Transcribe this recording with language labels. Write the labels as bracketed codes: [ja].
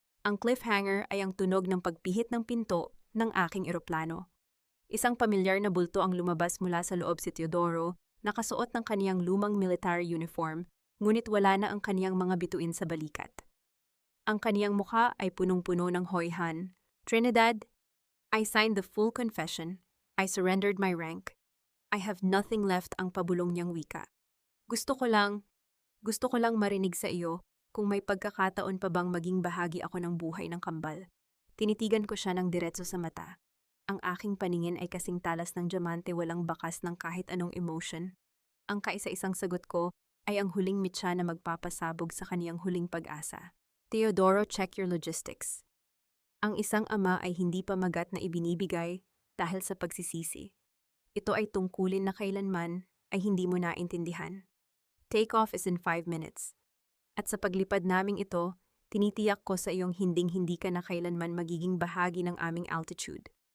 [tl] Ang cliffhanger ay ang tunog ng pagpihit ng pinto ng aking eroplano. Isang pamilyar na bulto ang lumabas mula sa loob, si Teodoro, nakasuot ng kaniyang lumang military uniform, ngunit wala na ang kaniyang mga bituin sa balikat. Ang kaniyang mukha ay punong-puno ng hoyhan. [en] Trinidad, I signed the full confession. I surrendered my rank. I have nothing left, [tl] ang pabulong niyang wika. Gusto ko lang marinig sa iyo kung may pagkakataon pa bang maging bahagi ako ng buhay ng kambal. Tinitigan ko siya ng diretso sa mata. Ang aking paningin ay kasing talas ng diamante, walang bakas ng kahit anong emotion. Ang kaisa-isang sagot ko ay ang huling mitya na magpapasabog sa kaniyang huling pag-asa. [en] Teodoro, check your logistics. [tl] Ang isang ama ay hindi pa magat na ibinibigay dahil sa pagsisisi. Ito ay tungkulin na kailanman ay hindi mo naintindihan. [en] Take-off is in 5 minutes. [tl] At sa paglipad naming ito, tinitiyak ko sa iyong hinding-hindi ka na kailanman magiging bahagi ng aming altitude.